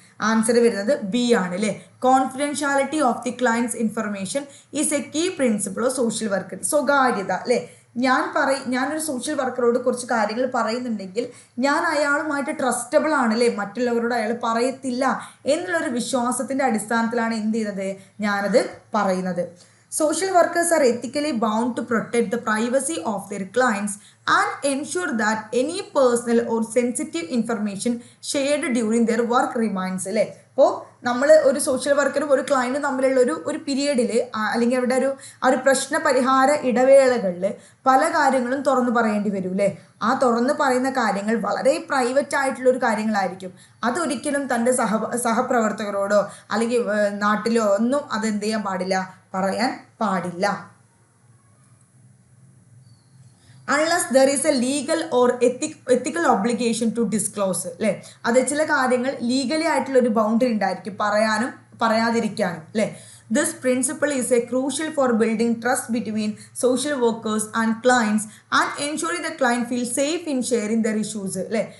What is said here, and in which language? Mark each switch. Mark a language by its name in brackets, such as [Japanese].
[Malayalam] Answer വരുന്നത് B ആണ് അല്ലേ. [English] Confidentiality of the clients information is a key principle of social worker. [Malayalam] സ്വകാര്യത അല്ലേ. ഞാനൊരു സോഷ്യൽ വർക്കറോട് കുറച്ച് കാര്യങ്ങൾ പറയുന്നുണ്ടെങ്കിൽ ഞാൻ അയാളുമായിട്ട് ട്രസ്റ്റബിൾ ആണല്ലേ, മറ്റുള്ളവരോട് അയാൾ പറയത്തില്ല എന്നുള്ളൊരു വിശ്വാസത്തിൻ്റെ അടിസ്ഥാനത്തിലാണ് എന്ത് ചെയ്യുന്നത്, ഞാനത് പറയുന്നത്. [English] Social workers are ethically bound to protect the privacy of their clients and ensure that any personal or sensitive information shared during their work remains [Malayalam] അല്ലേ. അപ്പോൾ നമ്മൾ ഒരു സോഷ്യൽ വർക്കറും ഒരു ക്ലയൻറ്റും തമ്മിലുള്ള ഒരു പീരിയഡിൽ അല്ലെങ്കിൽ അവരുടെ ഒരു പ്രശ്ന പരിഹാര ഇടവേളകളിൽ പല കാര്യങ്ങളും തുറന്നു പറയേണ്ടി വരും അല്ലേ. ആ തുറന്നു പറയുന്ന കാര്യങ്ങൾ വളരെ പ്രൈവറ്റ് ആയിട്ടുള്ളൊരു കാര്യങ്ങളായിരിക്കും. അതൊരിക്കലും തൻ്റെ സഹപ്രവർത്തകരോടോ അല്ലെങ്കിൽ നാട്ടിലോ ഒന്നും അതെന്ത് ചെയ്യാൻ പാടില്ല, പറയാൻ പാടില്ല. [English] unless there is a legal or ethical obligation to disclose [Malayalam] അല്ലേ. അത് ചില കാര്യങ്ങൾ ലീഗലി ആയിട്ടുള്ളൊരു ബൗണ്ടറി ഉണ്ടായിരിക്കും, പറയാനും പറയാതിരിക്കാനും അല്ലേ. [English] This principle is a crucial for building trust between social workers and clients and ensuring the client feels safe in sharing their issues [Malayalam] അല്ലേ.